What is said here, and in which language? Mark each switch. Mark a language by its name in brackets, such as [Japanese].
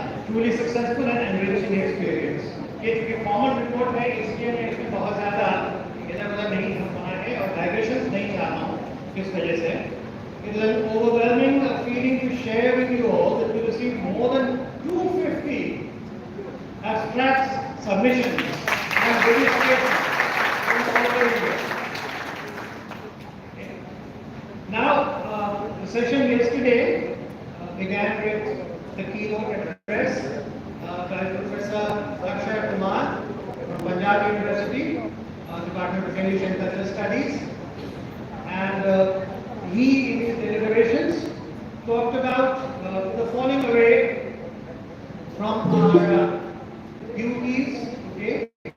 [English] Truly successful and enriching experience. [Hindi] ये चूंकि formal report है इसलिए मैं इसमें बहुत ज़्यादा इधर-उधर नहीं होना है और डाइग्रेशंस नहीं चाहता हूँ किस वजह से। [English] It is an overwhelming feeling to share with you all that we received more than 250 abstract submissions and registrations from all over India. Okay. Now, the session yesterday began with the keynote address by Professor Ajay Shukla from Punjab University, Department of English and Cultural Studies, and he in his deliberations talked about the falling away from our duties, okay,